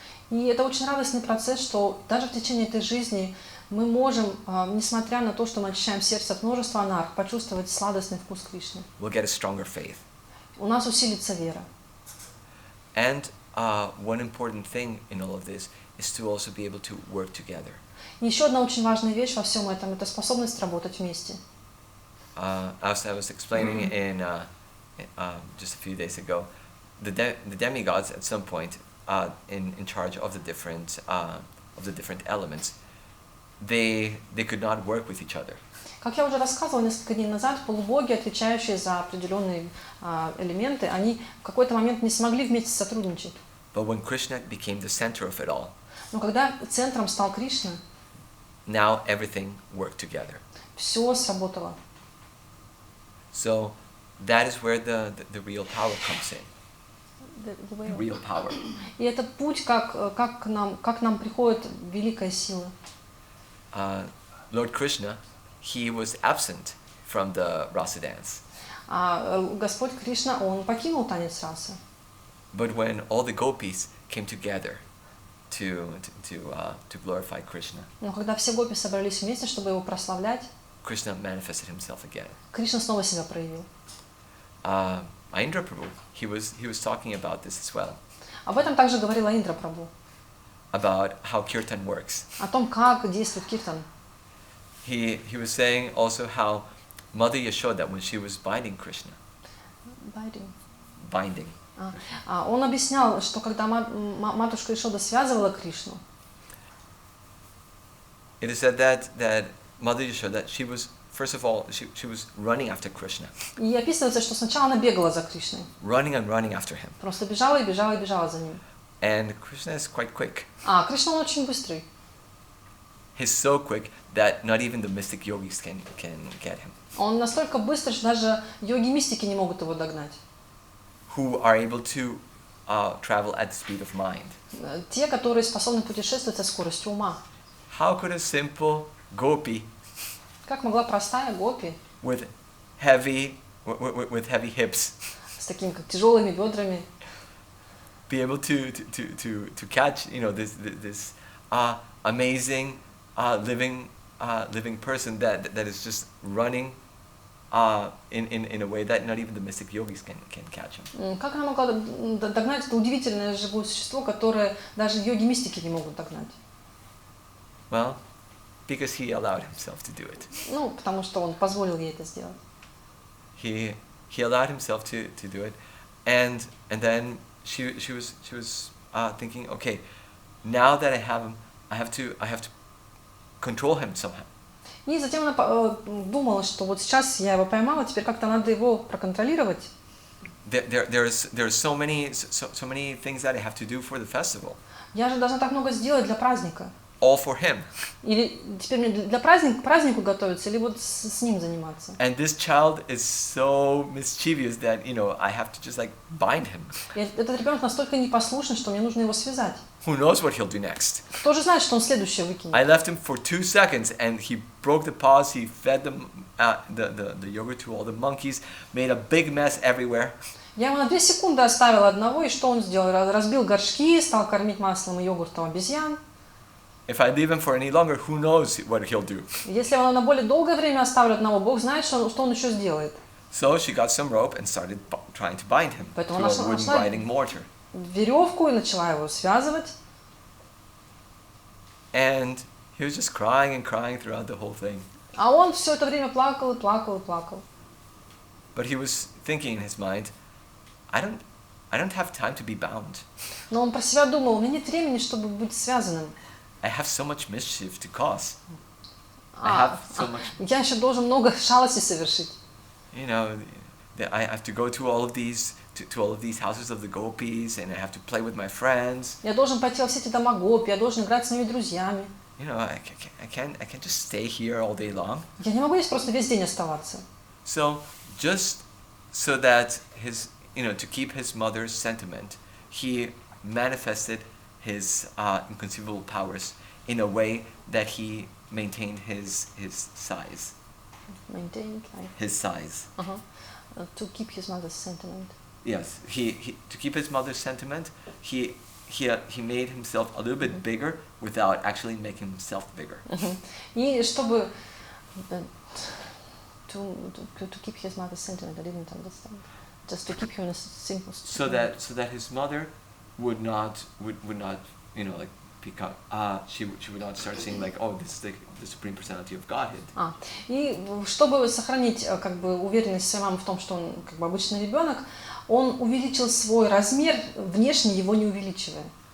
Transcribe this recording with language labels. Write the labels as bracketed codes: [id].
[ru] И это очень радостный процесс, что даже в течение этой жизни мы можем, несмотря на то, что мы очищаем сердце от множества анарх, почувствовать сладостный вкус Кришны. [en] We'll get a stronger faith. [ru] У нас усилится вера. [en] And one important thing in all of this is to also be able to work together. [ru] И еще одна очень важная вещь во всем этом – это способность работать вместе. [en] As I was explaining in just a few days ago, the demigods at some point in charge of the different elements, they could not work with each other. [ru] Как я уже рассказывала несколько дней назад, полубоги, отвечающие за определенные элементы, они в какой-то момент не смогли вместе сотрудничать. [en] But when Krishna became the center of it all, [ru] но когда центром стал Кришна, [en] now everything worked together. [ru] Все сработало. [en] So that is where the real power comes in. The real power. [ru] И это путь, как к нам приходит великая сила. [en] Lord Krishna, he was absent from the rasa dance. [ru] Господь Кришна, он покинул танец расы. [en] But when all the gopis came together to glorify Krishna, [ru] но когда все гопи собрались вместе, чтобы его прославлять, [en] Krishna manifested himself again. [ru] Кришна снова себя проявил. [en] Indra Prabhu, he was talking about this as well. [ru] Об этом также говорила Индра Прабху. [en] About how kirtan works. [ru] О том, как действует киртан. [en] He was saying also how Mother Yashoda, when she was binding Krishna. Binding. [ru] Он объяснял, что когда матушка Ишода связывала Кришну, [en] it is said that Mother Yashoda, she was first of all she was running after Krishna. [ru] И описывается, что сначала она бегала за Кришной. [en] Running after him. [ru] Просто бежала за ним. [en] And Krishna is quite quick. [ru] Кришна он очень быстрый. [en] He's so quick that not even the mystic yogis can get him. [ru] Он настолько быстрый, что даже йоги-мистики не могут его догнать. [en] Who are able to travel at the speed of mind. [ru] Те, которые способны путешествовать со скоростью ума. [en] How could a simple gopi, [ru] как могла простая гопи, [en] with heavy hips, [ru] с такими как тяжелыми бедрами, [en] be able to catch, you know, this amazing living person that is just running in a way that not even the mystic yogis can catch him. [ru] Как она могла догнать это удивительное живое существо, которое даже йоги-мистики не могут догнать? [en] Well, because he allowed himself to do it. [ru] Ну, потому что он позволил ей это сделать. [en] He allowed himself to do it, and then she was thinking, okay, now that I have him, I have to control him somehow. [ru] И затем она думала, что вот сейчас я его поймала, теперь как-то надо его проконтролировать. [en] There's so many things that I have to do for the festival. [ru] Я же должна так много сделать для праздника. [en] All for him. [ru] Или теперь мне для празднику готовиться, или вот с ним заниматься. [en] And this child is so mischievous that, you know, I have to just like bind him. [ru] Этот ребенок настолько непослушный, что мне нужно его связать. [en] Who knows what he'll do next? [ru] Кто же знает, что он следующее выкинет? [en] I left him for 2 seconds, and he broke the paws. He fed them the yogurt to all the monkeys, made a big mess everywhere. [ru] Я его на 2 секунды оставила одного, и что он сделал? Разбил горшки, стал кормить маслом и йогуртом обезьян. [en] If I leave him for any longer, who knows what he'll do? [ru] Если я его на более долгое время оставлю одного, Бог знает, что он еще сделает. [en] So she got some rope and started trying to bind him to a wooden grinding mortar. [ru] веревку и начала его связывать. [en] And he was just crying and crying throughout the whole thing. [ru] А он все это время плакал и плакал и плакал. [en] But he was thinking in his mind, I don't have time to be bound. [ru] Но он про себя думал, у меня нет времени, чтобы быть связанным. [en] I have so much mischief to cause. I have so much. [ru] Я еще должен много шалостей совершить. [en] You know, I have to go to all of these houses of the gopis, and I have to play with my friends. [ru] Я должен пойти во все эти дома гопи, я должен играть с моими друзьями. [en] You know, I can't just stay here all day long. [ru] Я не могу здесь просто весь день оставаться. [en] So just so that to keep his mother's sentiment, he manifested his inconceivable powers in a way that he maintained his size. Maintained, like his size. To keep his mother's sentiment. Yes, he to keep his mother's sentiment, he made himself a little bit bigger without actually making himself bigger. [ru] И чтобы [en] to keep his mother's sentiment, I didn't understand. Just to keep him in a simple. So that his mother would not like become she would not start saying like, oh, this is the Supreme Personality of Godhead. [ru] И чтобы сохранить как бы уверенность своей мамы в том, что он как бы обычный ребенок, он увеличил свой размер, внешне его не увеличивая.